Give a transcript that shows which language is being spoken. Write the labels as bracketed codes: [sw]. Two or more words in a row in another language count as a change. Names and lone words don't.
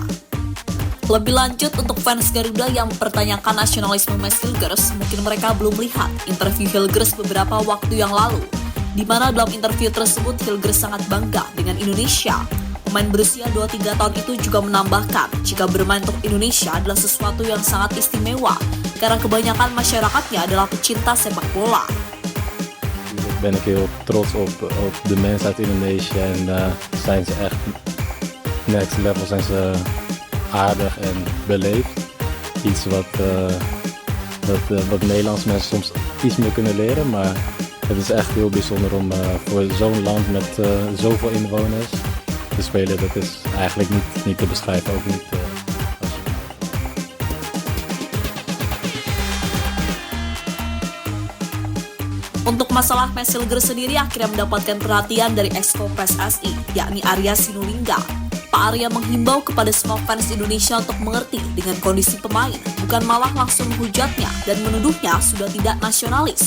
[id] Lebih lanjut, untuk fans Garuda yang mempertanyakan nasionalisme Mads Hilgers, mungkin mereka belum melihat interview Hilgers beberapa waktu yang lalu, di mana dalam interview tersebut Hilgers sangat bangga dengan Indonesia. Pemain berusia 23 tahun itu juga menambahkan jika bermain untuk Indonesia adalah sesuatu yang sangat istimewa karena kebanyakan masyarakatnya adalah pecinta sepak bola. [nl] Ben ik heel trots op de mensen uit Indonesië en zijn ze echt [en] next level, [nl] zijn ze aardig en beleefd. Iets wat Nederlandse mensen soms iets meer kunnen leren, maar het is echt heel bijzonder om voor zo'n land met zoveel inwoners te spelen. Dat is eigenlijk niet te beschrijven, ook niet. [id] Untuk masalah Mads Hilgers sendiri akhirnya mendapatkan perhatian dari Exco PSSI, yakni Arya Sinulinga. Pak Arya menghimbau kepada semua fans Indonesia untuk mengerti dengan kondisi pemain, bukan malah langsung menghujatnya dan menuduhnya sudah tidak nasionalis.